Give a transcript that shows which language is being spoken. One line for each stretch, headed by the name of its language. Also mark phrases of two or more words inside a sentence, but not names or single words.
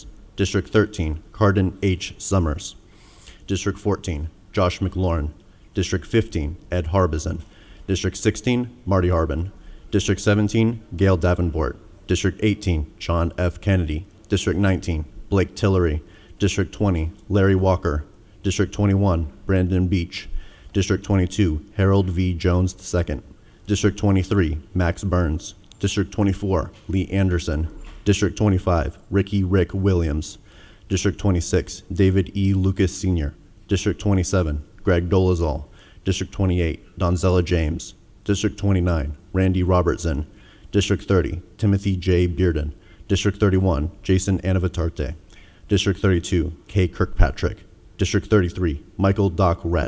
English: District 13, Cardin H. Summers. District 14, Josh McLaurin. District 15, Ed Harbison. District 16, Marty Harbin. District 17, Gail Davenport. District 18, John F. Kennedy. District 19, Blake Tillery. District 20, Larry Walker. District 21, Brandon Beach. District 22, Harold V. Jones II. District 23, Max Burns. District 24, Lee Anderson. District 25, Ricky Rick Williams. District 26, David E. Lucas Sr. District 27, Greg Dolezal. District 28, Donzella James. District 29, Randy Robertson. District 30, Timothy J. Bearden. District 31, Jason Anavatarte. District 32, Kay Kirkpatrick. District 33, Michael Doc Rett.